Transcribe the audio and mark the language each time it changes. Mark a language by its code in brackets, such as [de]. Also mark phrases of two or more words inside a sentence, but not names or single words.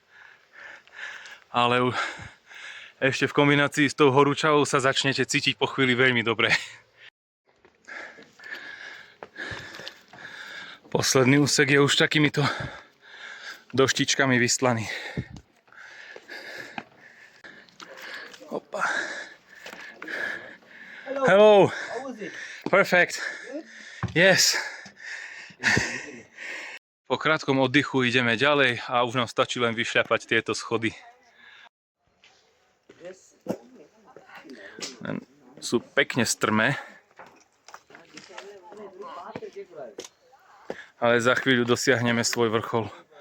[sk] Ale ešte v kombinácii s tou horúčavou sa začnete cítiť po chvíli veľmi dobre. Posledný úsek je už takýmito doštičkami vystlaný. Opa. [en] Hello. How was it? Perfect. Yes. [sk] Po krátkom oddychu ideme ďalej a už nám stačí len vyšľapať tieto schody. Sú pekne strmé. Ale za chvíľu dosiahneme svoj vrchol.